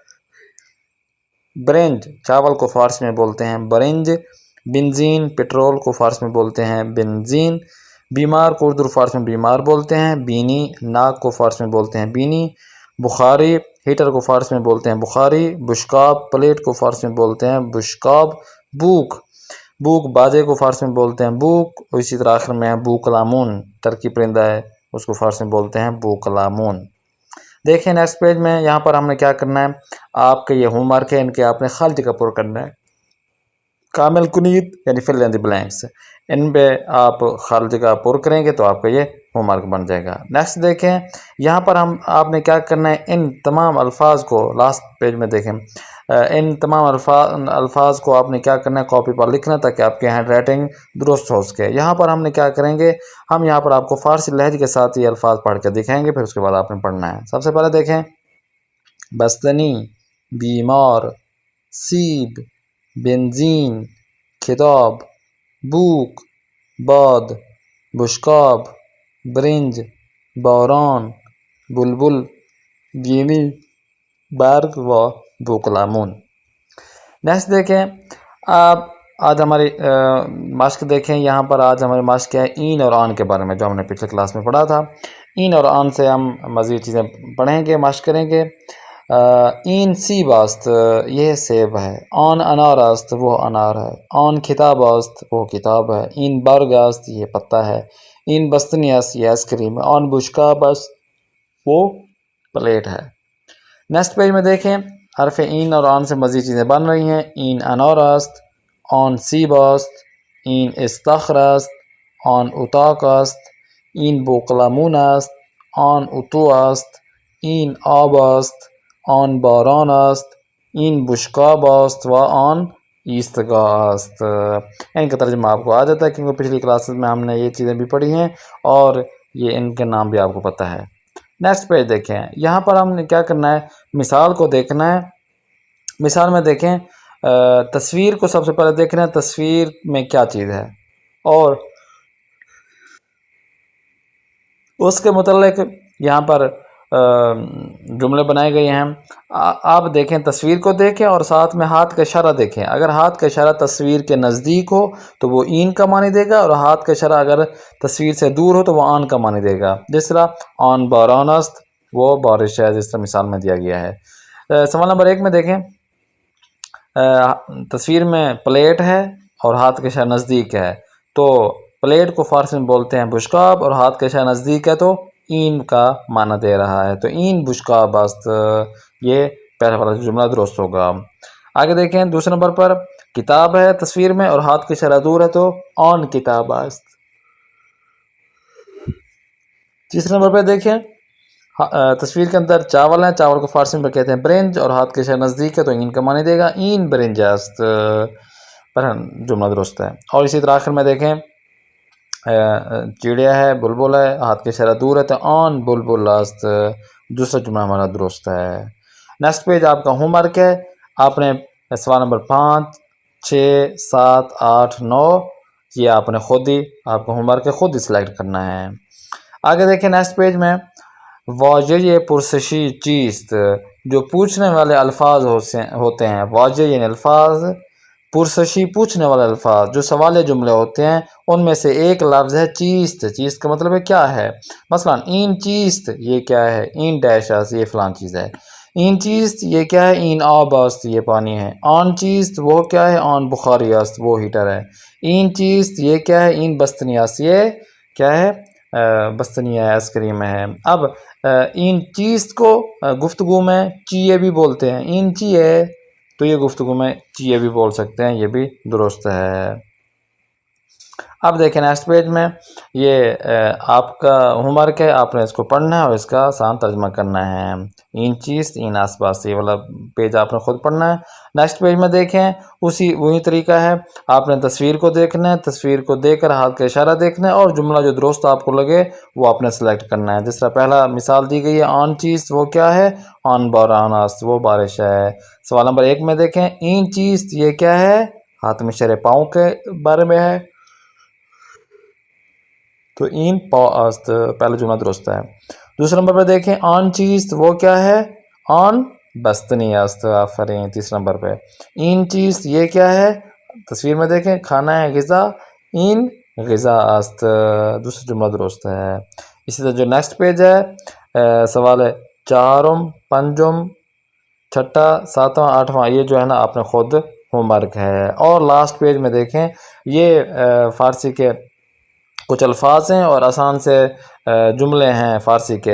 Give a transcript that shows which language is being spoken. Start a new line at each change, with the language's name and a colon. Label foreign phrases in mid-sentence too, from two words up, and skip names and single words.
Urdu: برنج چاول کو فارسی میں بولتے ہیں برنج، بنزین پٹرول کو فارسی میں بولتے ہیں بنزین، بیمار کو اردو فارسی میں بیمار بولتے ہیں بینی، ناک کو فارسی میں بولتے ہیں بینی، بخاری ہیٹر کو فارسی میں بولتے ہیں بخاری، بشکاب پلیٹ کو فارسی میں بولتے ہیں بشکاب، بوک باجے کو فارسی میں بولتے ہیں بوک، اور اسی طرح آخر میں ہے بوکلامون، ٹرکی پرندہ ہے اس کو فارسی میں بولتے ہیں بوکلامون۔ دیکھیں
English: next page
Urdu: میں یہاں پر ہم نے کیا کرنا ہے، آپ کے یہ
English: homework
Urdu: ہے، ان کے آپ نے خالی جگہ پر کرنا ہے،
Persian: کامل کنید
Urdu: یعنی
English: fill in the blanks,
Urdu: ان پہ آپ خالی جگہ پر کریں گے تو آپ کا یہ
English: homework
Urdu: بن جائے گا۔ نیکسٹ دیکھیں یہاں پر آپ نے کیا کرنا ہے، ان تمام الفاظ کو
English: last page
Urdu: میں دیکھیں، ان تمام الفاظ کو آپ نے کیا کرنا ہے، کاپی پر لکھنا تاکہ آپ کی
English: handwriting
Urdu: درست ہو سکے۔ یہاں پر ہم نے کیا کریں گے، ہم یہاں پر آپ کو فارسی لہجے کے ساتھ یہ الفاظ پڑھ کے دکھائیں گے، پھر اس کے بعد آپ نے پڑھنا ہے۔ سب سے پہلے دیکھیں،
Persian: بستنی، بیمار، سیب، بنزین، کتاب، بوک، باد، بشقاب، برنج، باران، بلبل، گینی، برگ و بوقلامون۔
Urdu: نیکسٹ دیکھیں، آپ آج ہماری مشق دیکھیں، یہاں پر آج ہماری مشق ہے این اور آن کے بارے میں، جو ہم نے پچھلے کلاس میں پڑھا تھا۔ این اور آن سے ہم مزید چیزیں پڑھیں گے، مشق کریں گے۔
Persian: این سیب است
Urdu: یہ سیب ہے،
Persian: آن انار است
Urdu: وہ انار ہے،
Persian: آن کتاب است
Urdu: وہ کتاب ہے،
Persian: این برگ است
Urdu: یہ پتا ہے،
Persian: این بستنی است
Urdu: یہ
English: ice cream
Urdu: ہے،
Persian: آن بشقاب است
Urdu: وہ پلیٹ ہے۔
English: next page
Urdu: میں دیکھیں، حرف این اور آن سے مزید چیزیں بن رہی ہیں۔
Persian: این انار است، آن سیب است، این استخر است، آن اتاق است، این بوقلمون است، آن اتو است، این آب است، آن باران است، این بشقاب است و آن ایستگاه است۔
Urdu: ان کا ترجمہ آپ کو آ جاتا ہے کیونکہ پچھلی کلاسز میں ہم نے یہ چیزیں بھی پڑھی ہیں اور یہ ان کے نام بھی آپ کو پتہ ہے۔
English: next page
Urdu: دیکھیں، یہاں پر ہم نے کیا کرنا ہے، مثال کو دیکھنا ہے۔ مثال میں دیکھیں، تصویر کو سب سے پہلے دیکھنا ہے، تصویر میں کیا چیز ہے اور اس کے متعلق یہاں پر جملے بنائے گئے ہیں۔ آپ دیکھیں، تصویر کو دیکھیں اور ساتھ میں ہاتھ کا اشارہ دیکھیں۔ اگر ہاتھ کا اشارہ تصویر کے نزدیک ہو تو وہ این کا معنی دے گا، اور ہاتھ کا اشارہ اگر تصویر سے دور ہو تو وہ آن کا معنی دے گا۔ جس طرح
Persian: آن باران است
Urdu: وہ بارش ہے، جس طرح مثال میں دیا گیا ہے۔ سوال نمبر 1 میں دیکھیں، تصویر میں پلیٹ ہے اور ہاتھ کا اشارہ نزدیک ہے، تو پلیٹ کو فارسی میں بولتے ہیں بشقاب، اور ہاتھ کا اشارہ نزدیک ہے تو این کا معنی دے رہا ہے، تو
Persian: این بشقاب است،
Urdu: یہ پہلا والا جملہ درست ہوگا۔ آگے دیکھیں، دوسرے نمبر پر کتاب ہے تصویر میں اور ہاتھ کا اشارہ دور ہے تو
Persian: آن کتاب است۔
Urdu: تیسرے نمبر پہ دیکھیں، تصویر کے اندر چاول ہے، چاول کو فارسی میں کہتے ہیں برنج، اور ہاتھ کے اشارہ نزدیک ہے تو این کا معنی دے گا
Persian: این برنج است،
Urdu: پر جملہ درست ہے۔ اور اسی طرح آخر میں دیکھیں، چڑیا ہے، بلبل ہے، ہاتھ کے اشارہ دور ہے تو
Persian: آن بلبل است،
Urdu: دوسرا جملہ ہمارا درست ہے۔
English: next page
Urdu: آپ کا
English: homework
Urdu: ہے، آپ نے سوال نمبر 5، 6، 7، 8، 9 یہ آپ نے خود ہی، آپ کا
English: homework
Urdu: ہے، خود ہی سلیکٹ کرنا ہے۔ آگے دیکھیں
English: next page
Urdu: میں،
Persian: واجہ پرسشی چیست،
Urdu: جو پوچھنے والے الفاظ ہوتے ہیں، واجہ یعنی الفاظ، پرسشی پوچھنے والے الفاظ، جو سوالیہ جملے ہوتے ہیں ان میں سے ایک لفظ ہے چیست۔ چیست کا مطلب ہے کیا ہے، مثلا
Persian: این چیست
Urdu: یہ کیا ہے،
Persian: این ڈیش است
Urdu: یہ فلان چیز ہے،
Persian: این چیست
Urdu: یہ کیا ہے،
Persian: این آب است
Urdu: یہ پانی ہے،
Persian: آن چیست
Urdu: وہ کیا ہے،
Persian: آن بخاری است
Urdu: وہ ہیٹر ہے،
Persian: این چیست
Urdu: یہ کیا ہے،
Persian: این بستنی است
Urdu: یہ کیا ہے، بستنی ہے،
English: ice cream
Urdu: ہے۔ اب
Persian: این چیست
Urdu: کو گفتگو میں چیئے بھی بولتے ہیں،
Persian: این چیئے،
Urdu: تو یہ گفتگو میں چیئے بھی بول سکتے ہیں، یہ بھی درست ہے۔ اب دیکھیں
English: next page
Urdu: میں، یہ آپ کا
English: homework
Urdu: ہے، آپ نے اس کو پڑھنا ہے اور اس کا آسان ترجمہ کرنا ہے۔
Persian: این چیز،
Urdu: این آس پاس، یہ والا پیج آپ نے خود پڑھنا ہے۔
English: next page
Urdu: میں دیکھیں، وہی طریقہ ہے، آپ نے تصویر کو دیکھنا ہے، تصویر کو دیکھ کر ہاتھ کا اشارہ دیکھنا ہے اور جملہ جو درست آپ کو لگے وہ آپ نے سلیکٹ کرنا ہے۔ جس طرح پہلا مثال دی گئی ہے،
Persian: آن چیز
Urdu: وہ کیا ہے،
Persian: آن باران است
Urdu: وہ بارش ہے۔ سوال نمبر 1 میں دیکھیں،
Persian: این چیز
Urdu: یہ کیا ہے، ہاتھ میں اشارے پاؤں کے بارے میں ہے تو
Persian: این پا است،
Urdu: پہلا جملہ درست ہے۔ دوسرے نمبر پہ دیکھیں،
Persian: آن چیز
Urdu: وہ کیا ہے،
Persian: آن بستنی است، آفرین۔
Urdu: تیسرے نمبر پہ
Persian: این چیز
Urdu: یہ کیا ہے، تصویر میں دیکھیں کھانا ہے،
Persian: غذا، این غذا است،
Urdu: دوسرا جملہ درست ہے۔ اسی طرح جو
English: next page
Urdu: ہے، سوال ہے 4، 5، 6، 7، 8 یہ جو ہے نا آپ نے خود
English: homework
Urdu: ہے۔ اور
English: last page
Urdu: میں دیکھیں، یہ فارسی کے کچھ الفاظ ہیں اور آسان سے جملے ہیں فارسی کے.